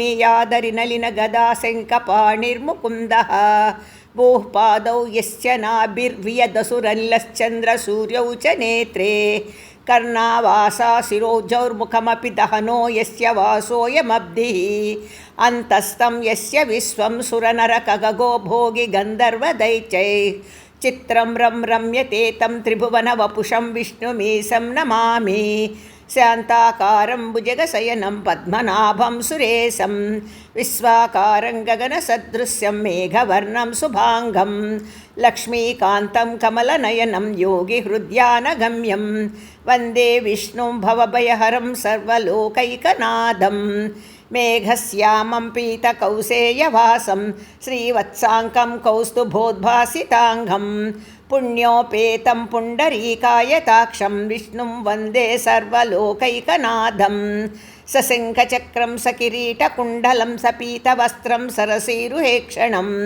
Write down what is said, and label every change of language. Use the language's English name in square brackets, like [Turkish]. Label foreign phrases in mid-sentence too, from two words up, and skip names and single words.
[Sanskrit] पुनीयादरिनलिनगदाशङ्खपाणिर्मुकुन्दः भूः पादौ यस्य नाभिर्वियदसुरनिलश्चन्द्रसूर्यौ च नेत्रे कर्णावासा शिरोजौर्मुखमपि दहनो यस्य वासोऽयमब्धिः अन्तस्तं यस्य विश्वं सुरनरकगगो भोगि गन्धर्वदैत्यैः चित्रं रम्यते तं त्रिभुवनवपुषं विष्णुमीशं नमामि। శాంతాకారం భుజగశయనం పద్మనాభం సురేశం విశ్వాకారం గగనసదృశ్యం మేఘవర్ణం శుభాంగం లక్ష్మీకాంతం కమలనయనం యోగిహృద్యానగమ్యం వందే విష్ణుం భవభయహరం సర్వలోకైకనాథం మేఘశ్యామం పీతకౌసేయవాసం శ్రీవత్సాంకం కౌస్తుభోద్భాసితాంగం పుణ్యోపేతం పుండరీకాయతాక్షం విష్ణుం వందే సర్వలోకైకనాథం సశంఖచక్రం సకిరీటకుండలం సపీతవస్త్రం సరసీరుహేక్షణం